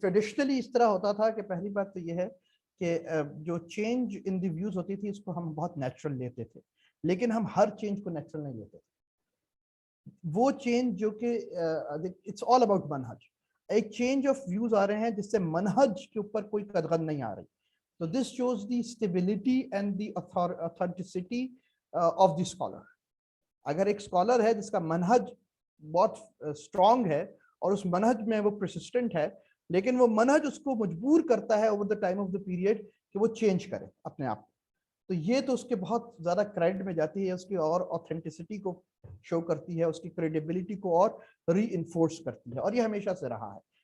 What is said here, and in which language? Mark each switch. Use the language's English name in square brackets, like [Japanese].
[Urdu] Traditionally اس طرح ہوتا تھا کہ پہلی بات تو یہ ہے کہ جو چینج ان دی ویوز ہوتی تھی اس کو ہم بہت نیچرل لیتے تھے، لیکن ہم ہر چینج کو نیچرل نہیں لیتے تھے. وہ چینج جو کہ [English] it's all about [Urdu] منہج. ایک چینج آف ویوز آ رہے ہیں جس سے منہج کے اوپر کوئی قدغن نہیں آ رہی. [English] تو this shows the stability and the authenticity of the scholar. [Urdu] اگر ایک اسکالر ہے جس کا منہج بہت اسٹرانگ ہے اور اس منہج میں وہ پرسسٹنٹ ہے، لیکن وہ منہج اس کو مجبور کرتا ہے [English] over the time of the period [Urdu] کہ وہ چینج کرے اپنے آپ کو، تو یہ تو اس کے بہت زیادہ کریڈٹ میں جاتی ہے، اس کی اور اوتھینٹسٹی کو شو کرتی ہے، اس کی کریڈیبلٹی کو اور ری انفورس کرتی ہے. اور یہ ہمیشہ سے رہا ہے.